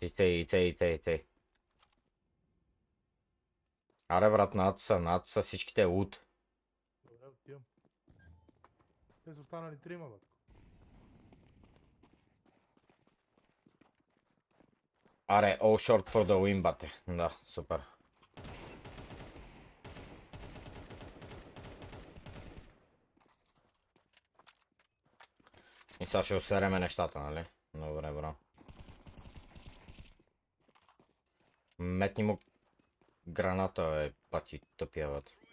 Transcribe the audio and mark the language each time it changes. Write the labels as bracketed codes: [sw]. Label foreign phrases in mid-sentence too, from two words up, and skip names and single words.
[bg] И цей. Аре, брат, на Атоса всичките е лут. Добре, отивам. Те са останали трима, бе. Аре, [en] all short for the win, [bg] бате. Да, супер. И сега ще усереме нещата, нали? Добре, бро. Метни му граната, бе, пати тъпия, бе.